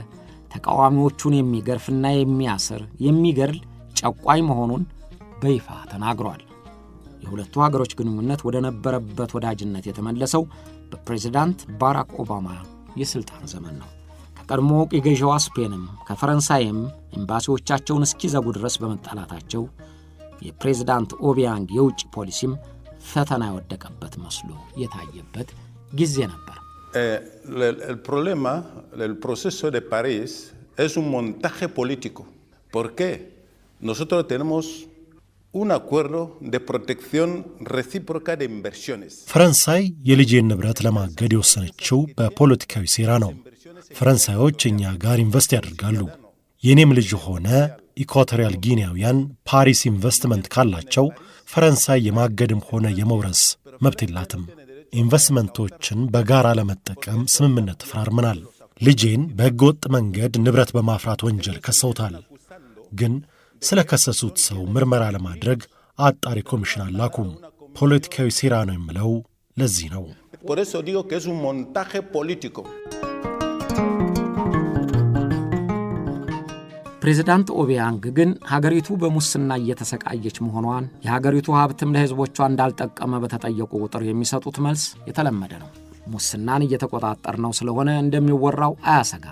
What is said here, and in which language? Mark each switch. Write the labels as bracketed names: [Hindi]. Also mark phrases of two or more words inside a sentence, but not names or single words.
[Amharic] ተቃዋሚዎቹን የሚገርፍና የሚያስር የሚገድል ጨቋኝ መሆኑን በይፋ ተናግሯል። የሁለቱ ሀገሮች ግንኙነት ወደ ነበረበት ወዳጅነት የተመለሰው በፕሬዝዳንት ባራክ ኦባማ የሥልጣን ዘመን ነው። ከቀድሞ የገዢዋ ስፔንም ከፈረንሳይም ኤምባሲዎቻቸውን እስኪዘጉ ድረስ በመጣላታቸው የፕሬዝዳንት ኦቢያንግ የውጭ ፖሊሲም ፈተና የወደቀበት መስሎ የታየበት ጊዜ ነበር። [Spanish] El problema del proceso de París es un montaje político. ¿Por qué? Nosotros tenemos un acuerdo de protección recíproca de inversiones. [Amharic] ፈረንሳይ የልጄን ንብረት ለማገድ የወሰነችው በፖለቲካዊ ሴራ ነው። ፈረንሳዮች እኛ ጋር ኢንቨስት ያደርጋሉ። የኔም ልጅ ሆነ ኢኳቶሪያል ጊኒያውያን ፓሪስ ኢንቨስትመንት ካላቸው ፈረንሳይ የማገድም ሆነ የመውረስ መብት የላትም። ኢንቨስትመንቶችን በጋራ ለመጠቀም ስምምነት ተፈራርመናል። ልጄን በሕገወጥ መንገድ ንብረት በማፍራት ወንጀል ከሰውታል። ግን ስለ ከሰሱት ሰው ምርመራ ለማድረግ አጣሪ ኮሚሽን አላኩም። ፖለቲካዊ ሴራ ነው የምለው ለዚህ ነው። [Spanish] Por eso digo que es un montaje político. [Amharic] ፕሬዝዳንት ኦቢያንግ ግን ሀገሪቱ በሙስና እየተሰቃየች መሆኗን የሀገሪቱ ሀብትም ለሕዝቦቿ እንዳልጠቀመ በተጠየቁ ቁጥር የሚሰጡት መልስ የተለመደ ነው። ሙስናን እየተቆጣጠር ነው ስለሆነ እንደሚወራው አያሰጋም።